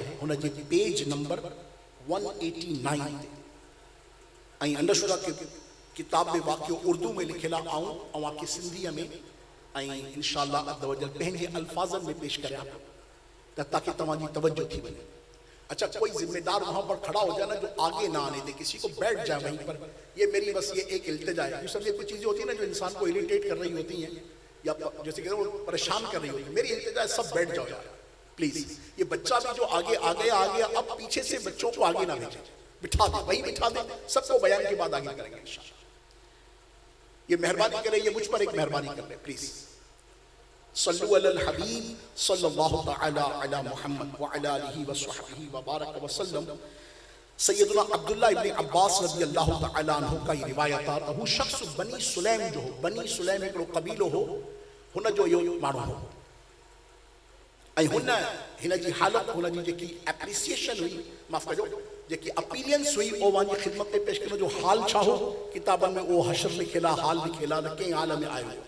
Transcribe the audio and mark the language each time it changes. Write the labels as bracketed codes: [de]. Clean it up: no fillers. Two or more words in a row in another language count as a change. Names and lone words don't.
[sd] हुन जे पेज नंबर 189 ऐं अंडरस्टूड किताब में वाक़ियो उर्दू में लिखियल आहे। अव्हांखे सिंधीअ में ऐं इंशाअल्लाह [ar] عز وجل [sd] पंहिंजे अल्फाज़नि में पेश करियां त ताकि तव्हांजी तवज्जो थी वञे। [ur] اچھا، کوئی ذمہ دار وہاں پر کھڑا ہو جائے نا جو آگے نہ آنے دے، کسی کو بیٹھ جائے وہیں پر. یہ میری بس یہ ایک التجا ہے۔ یہ سب یہ کچھ چیزیں ہوتی ہے نا جو انسان کو اریٹیٹ کر رہی ہوتی ہیں یا جیسے کہ وہ پریشان کر رہی ہوتی ہے. میری التجا ہے، سب بیٹھ جاؤ یار پلیز۔ یہ بچہ بھی جو آگے آ گیا، اب پیچھے سے بچوں کو آگے نہ بھیجیں، بٹھا دے، وہیں بٹھا دے، سب کو بیان کے بعد آگے کریں گے ان شاء اللہ. یہ مہربانی کریں، یہ مجھ پر ایک مہربانی کر لے پلیز. [ar] صلوا على الحبيب صلى الله تعالى على محمد وعلى آله وصحبه وبارك وسلم. [sd] सैयदना अब्दुल्लाह इब्न अब्बास [ar] رضي الله تعالى عنه [ur] کا یہ روایت [sd] आहे त हू शख्स बनी सुलैम जो हो। बनी सुलैम हिकिड़ो क़बीलो हो, हुन जो इहो माण्हू हो ऐं हिन जी हालत, हुन जी जेकी एप्रिसिएशन हुई, माफ़ कजो, जेकी अपीलियंस हुई उहो वञी ख़िदमत में पेश करण जो हाल छा हो। किताबनि में उहो हशर लिखियल आहे, हाल लिखियल आहे, न कंहिं हाल में आयो हो।